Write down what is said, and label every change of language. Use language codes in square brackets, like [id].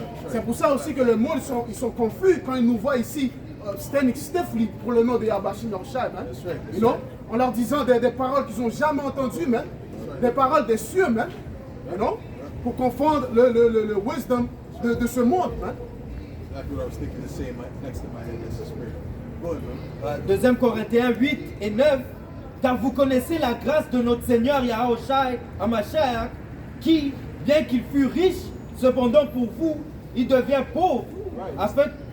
[fr] C'est pour ça aussi que le monde, ils sont confus quand ils nous voient ici, [en] standing stiffly [fr] pour le nom de Yahbashim Yahushua, you know? En leur disant des paroles qu'ils n'ont jamais entendues, des paroles des cieux, you know? Pour confondre le wisdom de ce monde. [en] That's what I was thinking the same next to my head. This is spirit. Go ahead, man. [fr] 2 Corinthiens 8 et 9, car vous connaissez la grâce de notre Seigneur Yahushua Hamashiach, qui, bien qu'il fût riche, cependant pour vous, il devient pauvre, afin